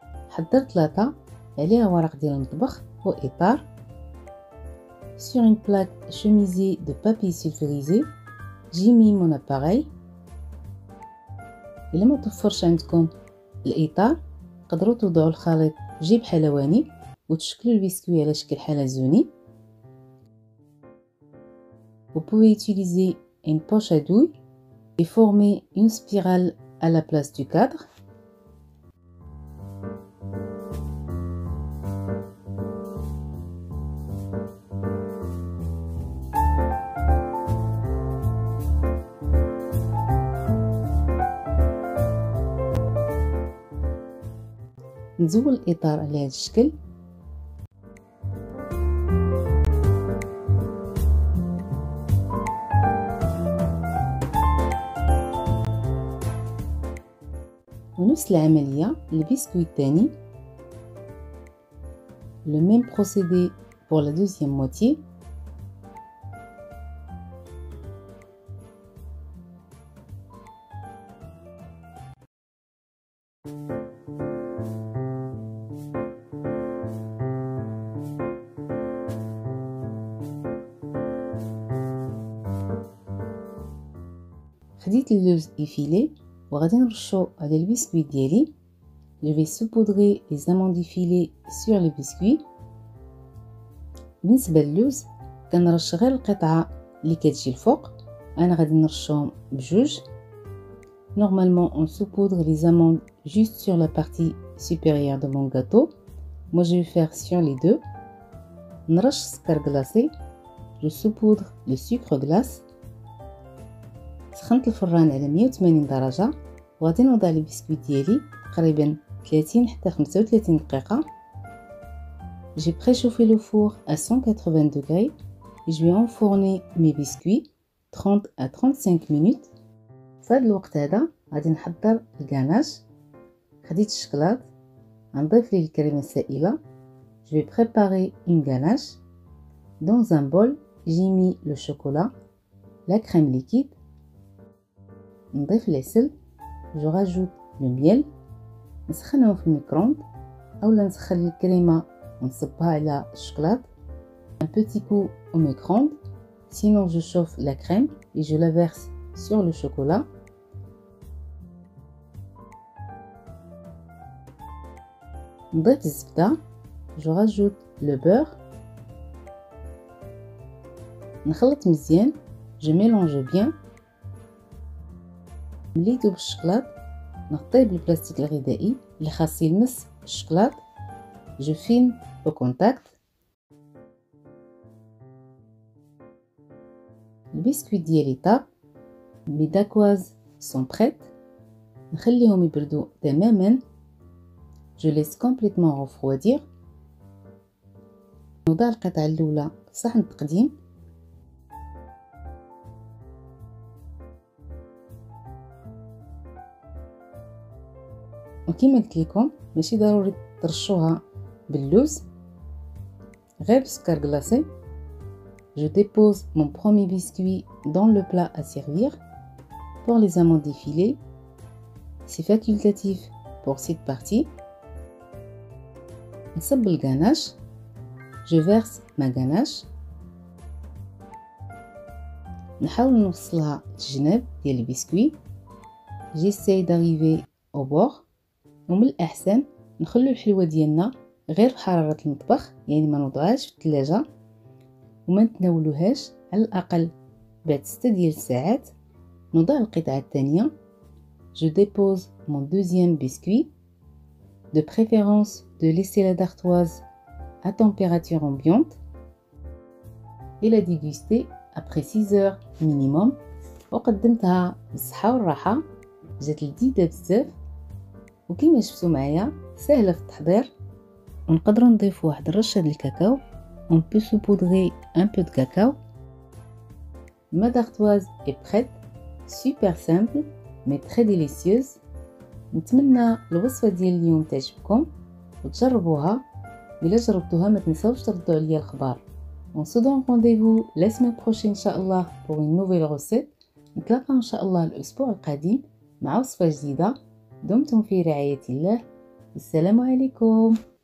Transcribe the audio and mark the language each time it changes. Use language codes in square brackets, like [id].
[ar] حضرت لاطا عليها ورق ديال المطبخ واطار. [fr] sur une plaque chemisée de papier sulfurisé j'ai mis mon appareil. [ar] الا ما توفرش عندكم الاطار تقدروا توضعوا الخليط في جيب حلواني وتشكلوا البسكويت على شكل حلزوني. [fr] Vous pouvez utiliser une poche à douille et former une spirale à la place du cadre. [ar] نزول الإطار على هذا الشكل. ونفس العملية البسكويت الثاني. [fr] le même procédé pour la deuxième moitié. [ar] خديت اللوز إفيلي وغادي نرشو على البسكويت ديالي. [fr] Je vais saupoudrer les amandes effilées sur le biscuit. [ar] بالنسبة للوز كنرش غير القطعة اللي كتجي الفوق أنا غادي نرشهم بجوج. [fr] Normalement, on saupoudre les amandes juste sur la partie supérieure de mon gâteau. Moi, je vais faire sur les deux. [ar] نرش سكر glacé. [fr] Je saupoudre le sucre glace. [ar] سخنت الفران على 180 درجة وغادي نوضع لي بسكويت ديالي تقريبا 30 حتى 35 دقيقة. [fr] J'ai préchauffé le four à 180 degrés et je vais enfourner mes biscuits 30 à 35 minutes. [ar] في هذا الوقت هذا غادي نحضر الكاناش. خديت الشكلاط غنضيف ليه الكريمة السائلة. [fr] Je vais préparer une ganache. Dans un bol, j'ai mis le chocolat, la crème liquide. [ar] نضيف العسل. [fr] Je rajoute le miel. [ar] نسخنهم في الميكرووند اولا نسخن الكريمة ونصبها على الشوكولات. [fr] Un petit coup au micro-ondes. Sinon je chauffe la crème et je la verse sur le chocolat. [ar] نضيف الزبدة. [fr] Je rajoute le beurre. [ar] نخلط مزيان. [fr] Je mélange bien. [ar] ملي يذوب الشوكولات نغطيه بالبلاستيك الغذائي اللي خاص يلمس الشوكولات. [fr] Je filme au contact. [ar] البسكويت ديالي طاب. [fr] mes dacquoises sont prêtes. [ar] نخليهم يبردوا تماما. [fr] Je laisse complètement refroidir. [ar] نوضع القطعة الأولى في صحن التقديم. وكما قلت لكم ماشي ضروري ترشوها باللوز غير بسكر glacé. [fr] Je dépose mon premier biscuit dans le plat à servir. Pour les amandes défilées, c'est facultatif pour cette partie. [ar] نصب الغاناش. [fr] Je verse ma ganache. [ar] نحاول نوصلها الجناب ديال البسكوي. [fr] J'essaie d'arriver au bord. [ar] ومن الأحسن نخلو الحلوة ديالنا غير بحرارة المطبخ، يعني ما نوضعهاش في الثلاجة وما نتناولوهاش على الأقل بعد 6 ديال الساعات. نوضع القطعة الثانية. [fr] Je dépose mon deuxième biscuit. De préférence de laisser la dartoise à température ambiante et la déguster après 6 heures minimum. [ar] وقدمتها بالصحة والراحة. جات لذيذة بزاف وكما شفتوا معايا سهلة في التحضير. ونقدروا نضيفوا واحد الرشة ديال الكاكاو. [fr] On peut saupoudrer un peu de cacao. Ma dartoise est prête. Super simple mais très délicieuse. [ar] نتمنى الوصفة ديال اليوم تعجبكم وتجربوها. إلا جربتوها ما تنساوش تردوا عليا الخبر. [fr] On se donne rendez-vous la semaine prochaine إن شاء الله pour une nouvelle recette. [ar] نتلاقى إن شاء الله الأسبوع القادم مع وصفة جديدة. دمتم في رعاية الله. السلام عليكم.